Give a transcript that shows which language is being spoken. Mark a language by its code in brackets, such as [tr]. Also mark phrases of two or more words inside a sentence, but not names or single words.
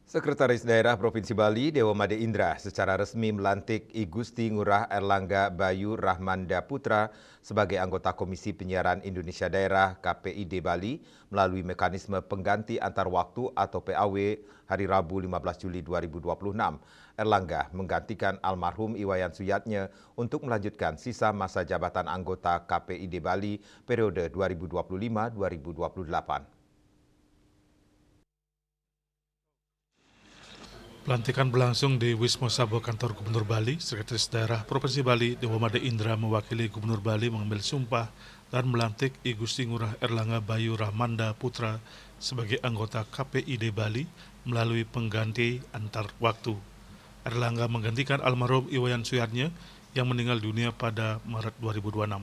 [id] Sekretaris Daerah Provinsi Bali, Dewa Made Indra, secara resmi melantik I Gusti Ngurah Erlangga Bayu Rahmanda Putra sebagai anggota Komisi Penyiaran Indonesia Daerah KPID Bali melalui mekanisme pengganti antar waktu atau PAW hari Rabu 15 Juli 2026. Erlangga menggantikan almarhum Iwayan Suyatnya untuk melanjutkan sisa masa jabatan anggota KPID Bali periode 2025-2028. Pelantikan berlangsung di Wisma Sabo Kantor Gubernur Bali. Sekretaris Daerah Provinsi Bali, Dewa Made Indra, mewakili Gubernur Bali mengambil sumpah dan melantik I Gusti Ngurah Erlangga Bayu Rahmanda Putra sebagai anggota KPID Bali melalui pengganti antar waktu. Erlangga menggantikan almarhum Iwayan Suyatnya yang meninggal dunia pada Maret 2026.